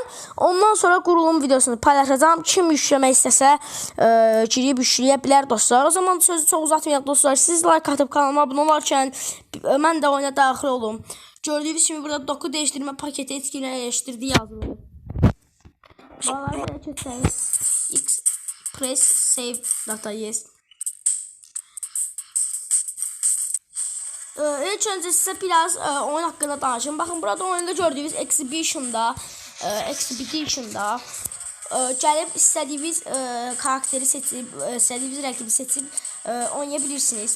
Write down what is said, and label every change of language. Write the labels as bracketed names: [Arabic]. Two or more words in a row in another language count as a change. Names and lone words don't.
[Azerbaijani] Ondan sonra qurulum videosunu paylaşacağım. Kim yükləmək istəsə girib yükləyə bilər dostlar. O zaman sözü çox uzatmayaq dostlar. Siz like atıb kanalıma abunə olarkən mən də oyuna daxil olum. Gördüyünüz kimi burada doku dəyişdirmə paketi etkinləşdirdi yazılır. Bağları belə keçsəniz X [English] press save data yes. [Azerbaijani] İlk öncə sizə biraz oyun haqqında danışım. Baxın, burada oyunda gördüyünüz Expedition'da gəlib istədiyiniz karakteri seçib, istədiyiniz rəqibi seçib oynaya bilirsiniz.